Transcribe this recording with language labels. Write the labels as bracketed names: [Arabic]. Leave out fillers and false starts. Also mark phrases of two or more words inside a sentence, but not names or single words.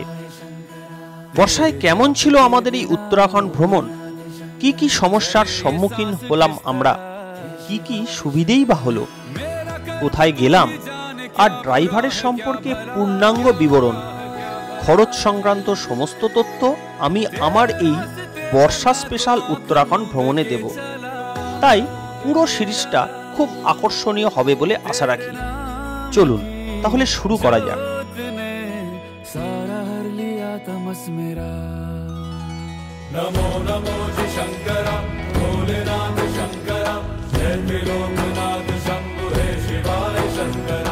[Bangla] বর্ষায় কেমন ছিল আমাদের এই উত্তরাখণ্ড ভ্রমণ, কি কি সমস্যার সম্মুখীন হলাম আমরা, কি কি সুবিধেই বা হলো, কোথায় গেলাম, আর ড্রাইভারের সম্পর্কে পূর্ণাঙ্গ বিবরণ, খরচ সংক্রান্ত সমস্ত তথ্য আমি আমার এই বর্ষা স্পেশাল উত্তরাখণ্ড ভ্রমণে দেব। তাই পুরো সিরিজটা খুব আকর্ষণীয় হবে বলে আশা রাখি। চলুন তাহলে শুরু করা যাক। [Hindi] नमो नमो जी शंकरा भोलेनाथ शंकरा जय त्रिलोकनाथ शंभु हे शिवाय शंकरा।